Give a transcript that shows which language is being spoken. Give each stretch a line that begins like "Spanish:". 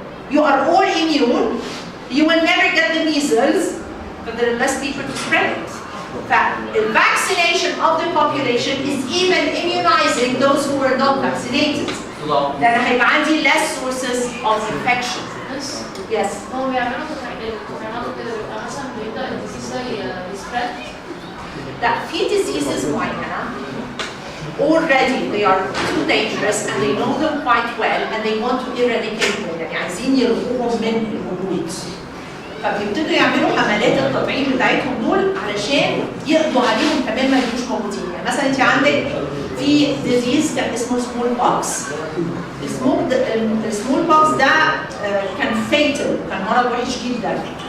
English: You are all immune. You will never get the measles, but there are less people to spread it. The vaccination of the population is even immunizing those who were not vaccinated. Then
Arabic: هيبقى عندي
English: less sources of infection. Yes.
Arabic: هو بيعملوا تطعيمات كده بيبقى مثلا بيبدأ الديزيز ده يسبريد. لا في
English: diseases معينة already they are too dangerous and they know them quite well and they want to eradicate them.
Arabic: يعني عايزين يلغوهم من الوجود. فبيبتدوا يعملوا حملات التطعيم بتاعتهم دول علشان يقضوا عليهم كمان ما يبقوش موجودين. يعني مثلا انت عندك في disease كان اسمه small pox. السمول بوكس ده كان fatal، كان مرض وحش جدا.